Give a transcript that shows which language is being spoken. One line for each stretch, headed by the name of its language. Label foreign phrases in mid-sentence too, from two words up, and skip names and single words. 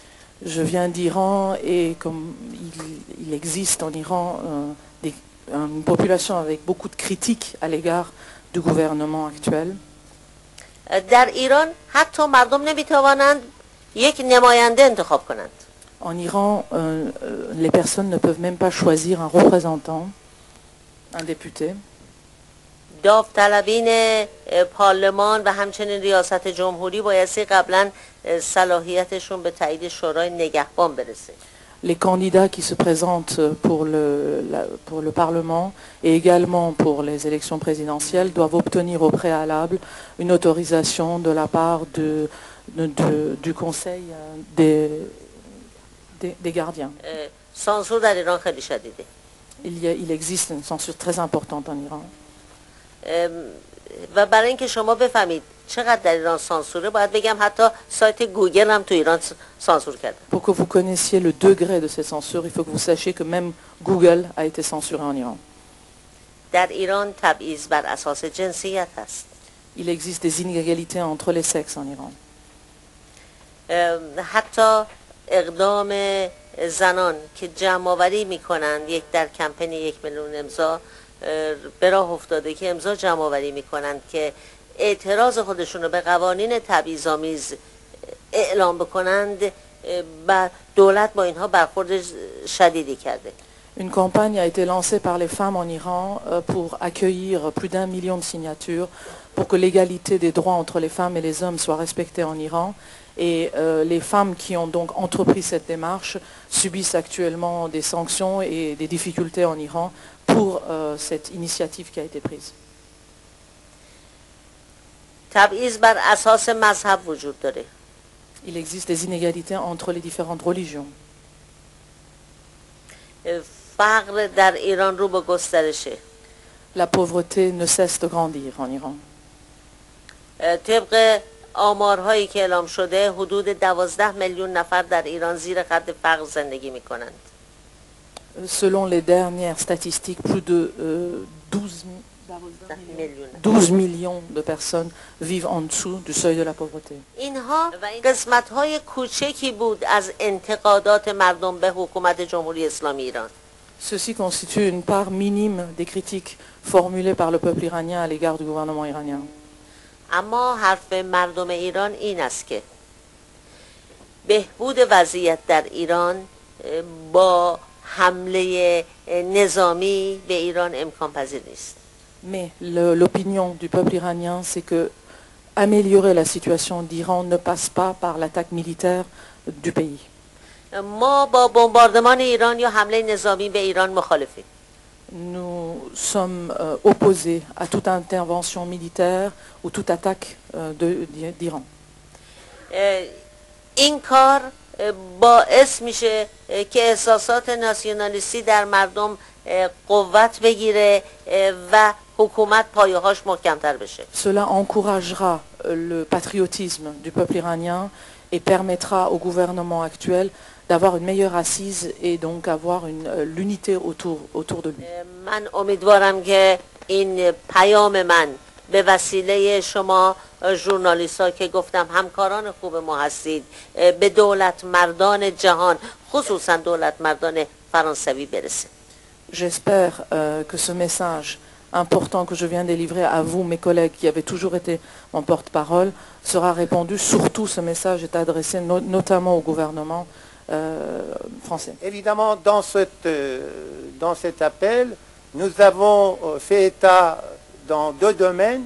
French: Je viens d'Iran et comme il existe en Iran une population avec beaucoup de critiques à l'égard du gouvernement actuel.
Persian: در ایران حتی مردم نمیتوانند یک نماینده انتخاب کنند.
French: En Iran, les personnes ne peuvent même pas choisir un représentant, un député.
Persian: داوطلبین پارلمان و همچنین ریاست جمهوری بایستی قبلا صلاحیتشون به تایید شورای نگهبان برسه.
French: Les candidats qui se présentent pour le Parlement et également pour les élections présidentielles doivent obtenir au préalable une autorisation de la part du Conseil des gardiens.
Persian: سانسور در ایران خیلی شدیده.
French: Il existe une censure très importante en Iran.
Persian: و برای اینکه شما بفهمید چقدر در ایران سانسوره باید بگم حتی سایت گوگل هم تو ایران سانسور کرده.
French: Pour que vous connaissiez le degré de ces censures, il faut que vous sachiez que même Google a été censuré en Iran.
Persian: در ایران تبعیض بر اساس جنسیت هست.
French: Il existe des inégalités entre les sexes en Iran.
Persian: حتی اقدام زنان که جمع آوری میکنند در کمپین 1 میلیون امضا به راه افتاده که امضا جمع آوری میکنند که اعتراض خودشون رو به قوانین تبعیض‌آمیز اعلام بکنند و دولت با اینها برخورد شدیدی کرده.
French: Une campagne a été lancée par les femmes en Iran pour accueillir plus d'1 million de signatures pour que l'égalité des droits entre les femmes et les hommes soit respectée en Iran. Et les femmes qui ont donc entrepris cette démarche subissent actuellement des sanctions et des difficultés en Iran pour cette initiative qui a été prise.
Persian: تبعیض بر اساس مذهب وجود داره.
French: Il existe des inégalités entre les différentes religions.
Persian: فقر در ایران رو به گسترشه.
French: La pauvreté ne cesse de grandir en Iran.
Persian: طبق آمارهایی که اعلام شده حدود 12 میلیون نفر در ایران زیر خط فقر زندگی میکنند.
French: Selon les dernières statistiques, plus de 12 millions de personnes vivent en dessous du seuil de la pauvreté.
Persian: اینها قسمت‌های کوچکی بود از انتقادات مردم به حکومت جمهوری اسلامی ایران.
French: Ceci constitue une part minime des critiques formulées par le peuple iranien à l'égard du gouvernement iranien.
Persian: اما حرف مردم ایران این است که بهبود وضعیت در ایران با حمله نظامی به ایران امکان پذیر نیست.
French: Mais l'opinion du peuple iranien, c'est que améliorer la situation d'Iran ne passe pas par l'attaque militaire du pays.
Persian: ما با بمباردمان ایران یا حمله نظامی به ایران مخالفیم.
French: Nous sommes opposés à toute intervention militaire ou toute attaque d'Iran.
Persian: این کار باعث میشه که احساسات ناسیونالیستی در مردم قوت بگیره و حکومت پایه‌هاش محکم‌تر بشه.
French: Cela encouragera le patriotisme du peuple iranien et permettra au gouvernement actuel d'avoir une meilleure assise et donc avoir l'unité autour de lui.
Persian: من امیدوارم که این پیام من به وسیله شما ژورنالیست‌ها که گفتم همکاران خوب ما هستید به دولت مردان جهان خصوصا دولت مردان فرانسوی برسه.
French: J'espère que ce message important que je viens de délivrer à vous, mes collègues qui avaient toujours été mon porte-parole, sera répandu. Surtout, ce message est adressé notamment au gouvernement français. Évidemment, dans cet appel, nous avons fait état dans deux domaines.